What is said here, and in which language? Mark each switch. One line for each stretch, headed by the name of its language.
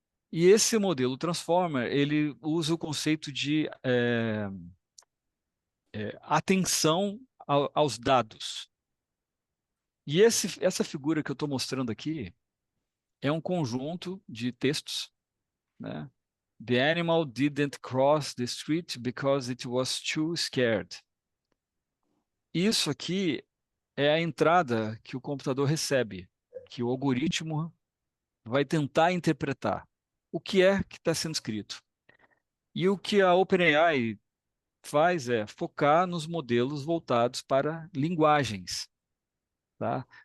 Portuguese: E esse modelo Transformer, ele usa o conceito de atenção aos dados. E essa figura que eu estou mostrando aqui é um conjunto de textos, né?
English: The animal didn't cross the street because it was too scared.
Portuguese: Isso aqui é a entrada que o computador recebe, que o algoritmo vai tentar interpretar o que é que está sendo escrito. E o que a OpenAI faz é focar nos modelos voltados para linguagens, tá?